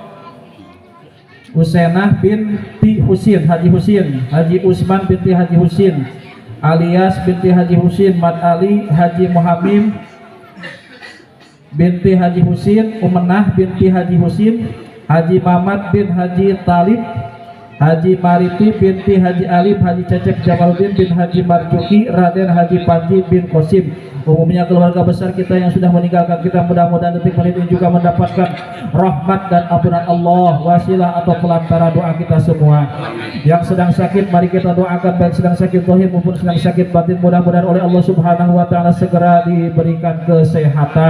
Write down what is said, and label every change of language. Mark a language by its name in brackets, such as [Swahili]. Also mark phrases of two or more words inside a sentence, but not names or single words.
[Indonesian] Husenah binti Husin Haji Husin, Haji Usman binti Haji Husin, alias binti Haji Husin, Mat Ali Haji Muhammim binti Haji Husin, Umenah binti Haji Husin, Haji Mamat bin Haji Talib, Haji Mariti binti Haji Alim, Haji Cecep Jamaluddin bin Haji Marjuki, Raden Haji Panji bin Qasim. Umumnya keluarga besar kita yang sudah meninggalkan kita, mudah-mudahan detik menit ini juga mendapatkan rahmat dan ampunan Allah, wasilah atau pelantara doa kita semua. Yang sedang sakit mari kita doakan, baik sedang sakit zahir maupun sedang sakit batin, mudah-mudahan oleh Allah [Arabic] Subhanahu wa taala [Indonesian] segera diberikan kesehatan.